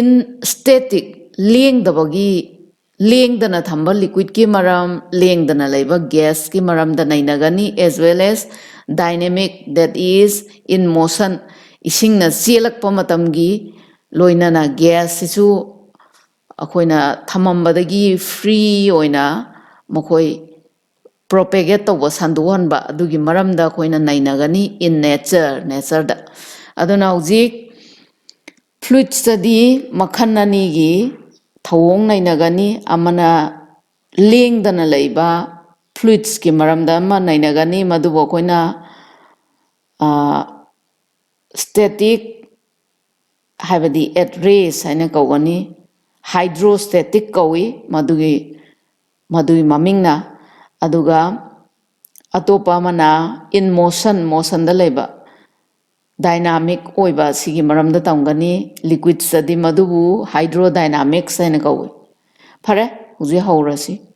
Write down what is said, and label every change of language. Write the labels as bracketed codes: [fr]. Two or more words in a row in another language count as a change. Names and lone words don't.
[mni] static lengdabagi lengdana thamba liquid ki maram lengdana leiba gas ki maram da nainagani [en] as well as dynamic that is in motion isingna chelakpa matamgi loinana [mni] gas sisu akoina thamambadagi free oina makoi propagate tawba sanduhanba adugi maramda akoina nainagani [en] in nature [mni] da aduna hujik [en] fluid study [mni] makhanani gi thawong nainagani amana lengdana leiba fluids ki maramda ma nainagani madubo koina static habadi [en] at rest [mni] haina kawani hydrostatic kawi madui mamingna aduga atopa mana [en] in motion [mni] da leiba dynamic oiba sigi maramda tamgani liquid study madubu hydrodynamics haina kawi phare huji haurasi